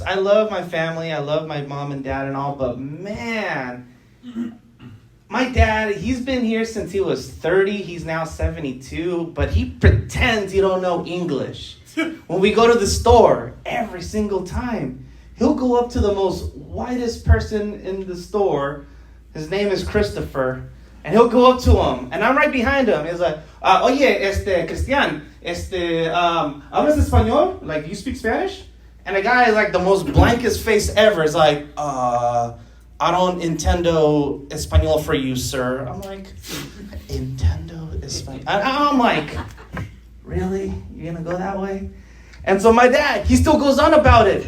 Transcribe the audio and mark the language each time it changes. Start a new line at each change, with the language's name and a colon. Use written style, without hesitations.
English: I love my family. I love my mom and dad and all. But man, my dad, he's been here since he was 30. He's now 72. But he pretends he don't know English. When we go to the store, every single time, he'll go up to the most whitest person in the store. His name is Christopher. And he'll go up to him. And I'm right behind him. He's like,
Spanish: oye, Cristian, ¿hablas español?
English: Like, do you speak Spanish? And the guy is like the most blankest face ever. Is like, I don't
Spanish: intendo español
English: for you, sir. I'm like,
Spanish: intendo español?
English: I'm like, really? You're gonna go that way? And so my dad, he still goes on about it.